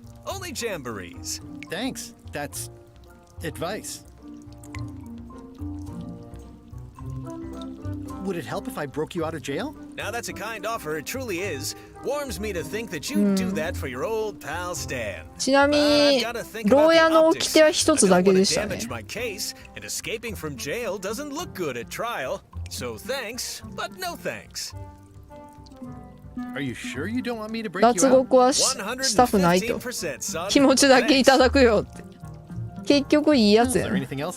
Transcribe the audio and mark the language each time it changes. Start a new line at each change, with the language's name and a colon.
English: Only jamborees. Thanks. That's advice. Would it help if I broke you out of jail? Now that's a kind offer, it truly is. Warms me to think that you'd do that for your old pal Stan.
Japanese: ちなみに牢屋の掟は一つだけでしたね。
English: My case and escaping from jail doesn't look good at trial. So thanks, but no thanks. Are you sure you don't want me to break you out?
Japanese: 脱獄はしたくないと。気持ちだけいただくよって。結局いいやつやね。